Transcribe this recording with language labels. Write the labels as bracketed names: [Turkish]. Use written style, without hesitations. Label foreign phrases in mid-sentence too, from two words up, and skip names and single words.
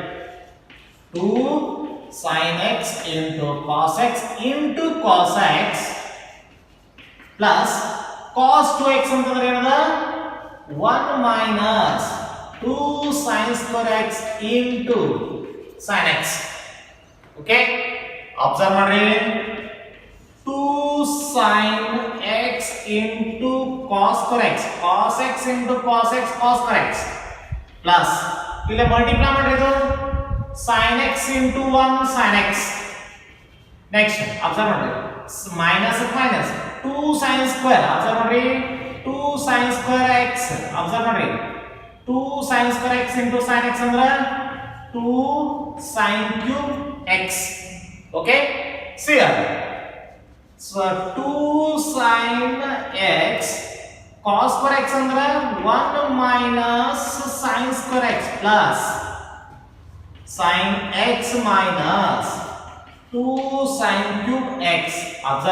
[English] 2 sin x into cos x into cos x plus cos 2x [Kannada] ಅಂತಂದ್ರೆ ಏನದ [English] 1 minus 2 sin square x into sin x okay observe ಮಾಡ್ರಿ 2 sin x into cos square x cos x into cos x cos square x plus [Kannada] ಇಲ್ಲಿ ಮಲ್ಟಿಪ್ಲೈ ಮಾಡ್ರಿ ಇದು [English] sin x into 1 sin x next observe ಮಾಡ್ರಿ minus minus 2 sin square observe ಮಾಡ್ರಿ 2 sin square x observe ಮಾಡ್ರಿ 2 sin square x into sin x ಅಂದ್ರೆ 2 sin cube x okay see here so 2 sin x cos square x ಅಂದ್ರೆ 1 minus sin square x plus sin x minus 2 sin cube x observe